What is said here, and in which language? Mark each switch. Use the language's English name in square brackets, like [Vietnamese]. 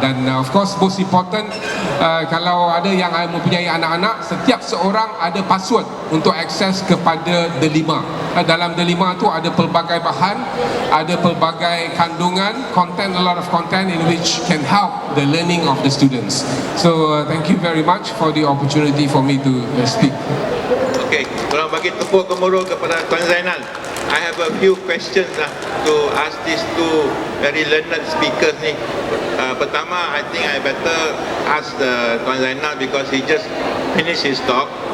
[Malay] Dan [English] of course most important, [Malay] kalau ada yang mempunyai anak-anak, setiap seorang ada password untuk akses kepada Delima. Dalam Delima tu ada pelbagai bahan, ada pelbagai kandungan, content, [English] a lot of content in which can help the learning of the students. So thank you very much for the opportunity for me to speak. [Malay] Okay, tolong bagi tepuk gemuruh kepada Tuan Zainal. [English] I have a few questions to ask these two very learned speakers ni. Pertama, I think I better ask Tuan Zainal because he just finished his talk.